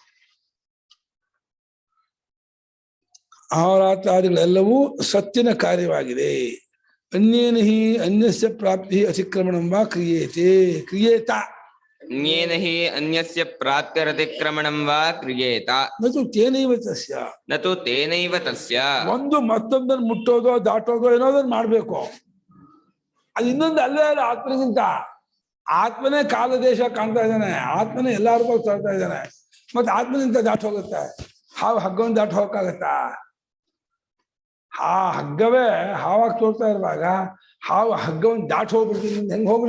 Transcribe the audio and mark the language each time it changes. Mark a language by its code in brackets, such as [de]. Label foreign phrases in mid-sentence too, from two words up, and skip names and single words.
[kn] ಆಹಾರಾತ್ರಾದಿಗಳೆಲ್ಲವೂ ಸತ್ತಿನ ಕಾರ್ಯವಾಗಿದೆ. [sa] ಅನ್ಯೇನ ಹಿ ಅನ್ಯಸ್ಯ ಪ್ರಾಪ್ತಿ ಅತಿಕ್ರಮಣಂ ವಾ ಕ್ರಿಯೇತೆ ಕ್ರಿಯೇತ ಅನ್ಯೇನ ಹಿ ಅನ್ಯಸ್ಯ ಪ್ರಾಪ್ತ್ಯರತಿಕ್ರಮಣಂ ವಾ ಕ್ರಿಯೇತ ಮತ್ತು ತೇನೈವ ತಸ್ಯ. ನತು ತೇನೈವ ತಸ್ಯ. [kn] ಒಂದು ಮತ್ತೊಂದನ್ನು ಮುಟ್ಟೋದೋ ದಾಟೋದೋ ಏನೋದನ್ನು ಮಾಡ್ಬೇಕು. ಅದು ಇನ್ನೊಂದು ಅಲ್ಲೇ ಅಲ್ಲ ಆತ್ಮನಿಗಿಂತ. ಆತ್ಮನೇ ಕಾಲ ದೇಶ ಕಾಣ್ತಾ ಇದ್ದಾನೆ, ಆತ್ಮನೇ ಎಲ್ಲಾರ್ಗೂ ತರ್ತಾ ಇದ್ದಾನೆ. ಮತ್ತೆ ಆತ್ಮನಿಂದ ದಾಟ ಹೋಗುತ್ತೆ. ಹಾವು ಹಗ್ಗವನ್ನು ದಾಟ ಹೋಗಕ್ಕಾಗತ್ತಾ? ಆ ಹಗ್ಗವೇ ಹಾವಾಗಿ ತೋರ್ತಾ ಇರುವಾಗ ಹಾವು ಹಗ್ಗವನ್ನು ದಾಟ ಹೋಗ್ಬಿಡ್ತೀನಿ ಹೆಂಗ್ ಹೋಗ್ಲಿ?